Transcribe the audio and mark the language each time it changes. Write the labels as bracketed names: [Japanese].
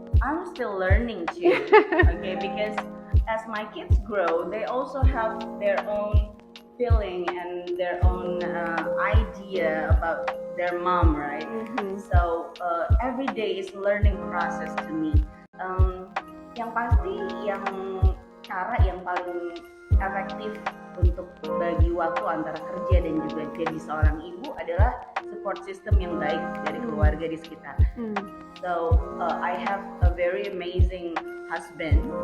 [English] I'm still learning too. Okay, because as my kids grow, they also have their own feeling and their own idea about their mom, right? So every day is learning process to me. [Indonesian] Yang pasti, cara yang paling efektif untuk bagi waktu antara kerja dan juga jadi seorang ibu adalah support system yang baik dari keluarga di sekitar. [English] So I have a very amazing husband.